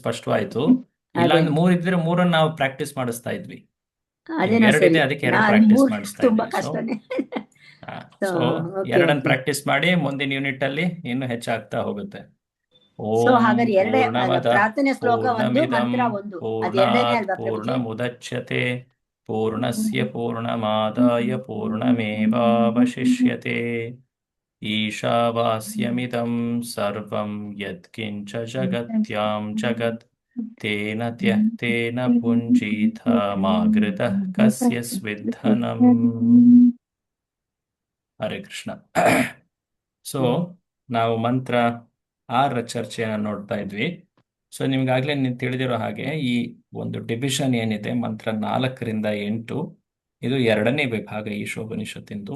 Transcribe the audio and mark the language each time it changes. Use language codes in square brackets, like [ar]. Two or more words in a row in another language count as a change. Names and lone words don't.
[kn] ಇಲ್ಲ ಅಂದ್ರೆ 3 ಇದ್ರೆ 3 ನಾವು ಪ್ರಾಕ್ಟೀಸ್ ಮಾಡಿಸ್ತಾ ಇದ್ವಿ. ಅದೇನೋ ಎರಡಿದೆ, ಸರಿ. ಅದಕ್ಕೆ ಎರಡು ನಾನು ಪ್ರಾಕ್ಟೀಸ್ ಮೂರು ಮಾಡಿಸ್ತಾ ತುಂಬಾ ಇದ್ದೀವಿ. ಸೊ ಕಷ್ಟನೇ. ಸೊ ಓಕೆ ಎರಡನ್ನ ಓಕೆ. ಪ್ರಾಕ್ಟೀಸ್ ಮಾಡಿ ಮುಂದಿನ ಯೂನಿಟ್ ಅಲ್ಲಿ ಇನ್ನೂ ಹೆಚ್ಚಾಗ್ತಾ ಹೋಗುತ್ತೆ. ಸೊ [sa] ಓಂ [kn] ಹಾಗಾದ್ರೆ ಎರಡೇ [sa] ಪೂರ್ಣಮದ [kn] ಪ್ರಾರ್ಥನೆ ಶ್ಲೋಕ ಒಂದು, [sa] ಪೂರ್ಣಮಿದಂ [kn] ಮಂತ್ರ ಒಂದು, ಅದು ಎರಡನೇ [sa] ಪೂರ್ಣಾತ್ [kn] ಅಲ್ವಾ ಪ್ರಭುಜಿ? [sa] ಪೂರ್ಣಮುದಚ್ಯತೆ ಪೂರ್ಣಸ್ಯ ಪೂರ್ಣಮಾದಾಯ ಪೂರ್ಣಮೇವಾವಶಿಷ್ಯತೆ ಈಶಾವಾಸ್ಯಮಿದಂ ಸರ್ವಂ ಯತ್ಕಿಂಚ ಜಗತ್ಯಾಂ ಜಗತ್ ತೇನ ತ್ಯಕ್ತೇನ ಪುಂಜೀತ ಮಾಗೃತಃ ಕಸ್ಯ ಸ್ವಿಧನಂ. [kn] ಹರೇ ಕೃಷ್ಣ. ಸೊ ನಾವು ಮಂತ್ರ 6ರ ಚರ್ಚೆಯನ್ನು ನೋಡ್ತಾ ಇದ್ವಿ. ಸೊ ನಿಮ್ಗಾಗ್ಲೇ ನೀವು ತಿಳಿದಿರೋ ಹಾಗೆ ಈ ಒಂದು ಡಿವಿಷನ್ ಏನಿದೆ ಮಂತ್ರ 4ರಿಂದ 8, ಇದು 2ನೇ ವಿಭಾಗ ಈಶೋಪನಿಷತ್ತಿಂದು.